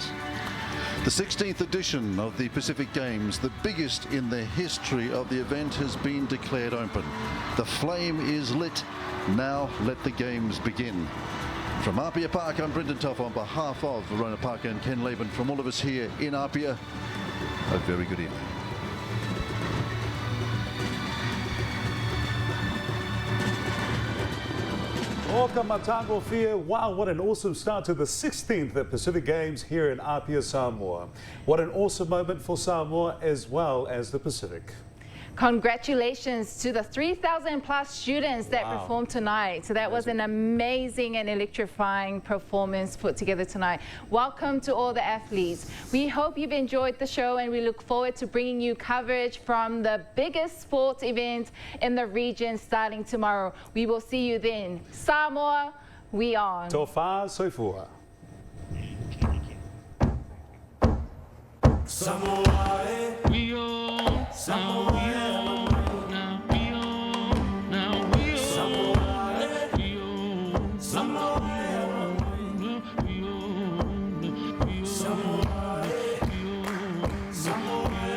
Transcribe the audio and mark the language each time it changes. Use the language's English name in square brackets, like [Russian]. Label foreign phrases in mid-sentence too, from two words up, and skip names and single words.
[English] The 16th edition of the Pacific Games, the biggest in the history of the event, has been declared open. The flame is lit. Now let the games begin. From Apia Park, I'm Brendan Tough on behalf of Verona Parker and Ken Laban. From all of us here in Apia, a very good evening. [Samoan] Oka matango fia. [English] Wow, what an awesome start to the 16th Pacific Games here in Apia, Samoa. What an awesome moment for Samoa as well as the Pacific. Congratulations to the 3,000 plus students that performed tonight. So that was an amazing and electrifying performance put together tonight. Welcome to all the athletes. We hope you've enjoyed the show and we look forward to bringing you coverage from the biggest sports event in the region starting tomorrow. We will see you then. Samoa, we on. [Samoan] Tofa soifua. [English] Samoa, we own. Samoa, we own. Now we own. Now we own. Samoa, we own. Samoa, we own. We own. Samoa, we own. Samoa,